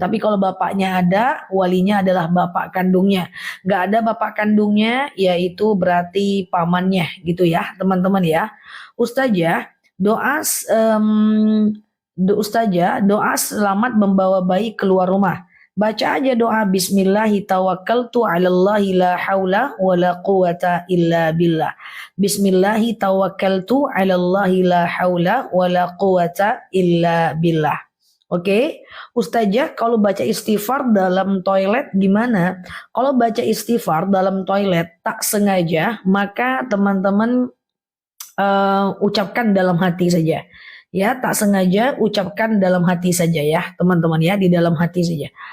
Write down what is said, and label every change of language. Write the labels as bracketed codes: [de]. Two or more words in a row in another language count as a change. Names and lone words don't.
[id] Tapi kalau bapaknya ada, walinya adalah bapak kandungnya. Gak ada bapak kandungnya, yaitu berarti pamannya gitu ya teman-teman ya. Ustazah, doa Ustazah, doa selamat membawa bayi keluar rumah. Baca aja doa [ar] بسم الله توكلت على الله لا حول ولا قوة إلا بالله. بسم الله توكلت على الله لا حول ولا قوة إلا بالله. [id] Oke, Ustazah kalau baca istighfar dalam toilet gimana? Kalau baca istighfar dalam toilet tak sengaja, maka teman-teman ucapkan dalam hati saja. Ya, tak sengaja ucapkan dalam hati saja ya, teman-teman ya, di dalam hati saja.